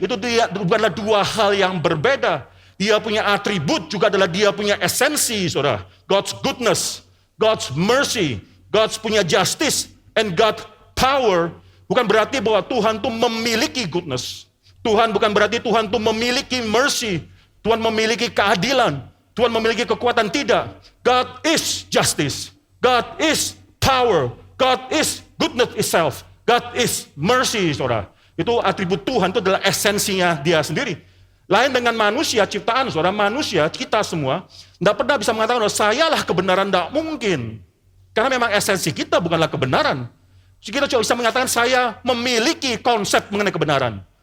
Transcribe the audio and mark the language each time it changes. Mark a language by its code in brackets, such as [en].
[id] Itu bukanlah dua hal yang berbeda. Dia punya atribut juga adalah dia punya esensi, saudara. [en] God's goodness, God's mercy, God's punya justice, and God's power. [id] Bukan berarti bahwa Tuhan itu memiliki goodness. Tuhan bukan berarti Tuhan itu memiliki mercy. Tuhan memiliki keadilan, Tuhan memiliki kekuatan, tidak. [en] God is justice, God is power, God is goodness itself, God is mercy, saudara. [id] Itu atribut Tuhan, itu adalah esensinya dia sendiri. Lain dengan manusia, ciptaan, saudara, manusia, kita semua, tidak pernah bisa mengatakan, sayalah kebenaran, tidak mungkin. Karena memang esensi kita bukanlah kebenaran. Kita cuma bisa mengatakan, saya memiliki konsep mengenai kebenaran.